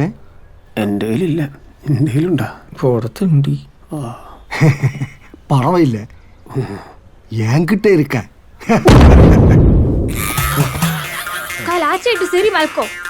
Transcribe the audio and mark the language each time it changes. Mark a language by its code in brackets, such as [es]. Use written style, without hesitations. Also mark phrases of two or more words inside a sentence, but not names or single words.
[ml] എൻ്റെ കയ്യിലില്ല. എൻ്റെ കയ്യിലുണ്ടാ? പുറത്തുണ്ട്. [ta] பரவாயில்ல, என்கிட்ட இருக்க. [kn] ಕಾಲ ಆಚೆ ಇಟ್ಟು ಸರಿ ಮಲ್ಕೋ.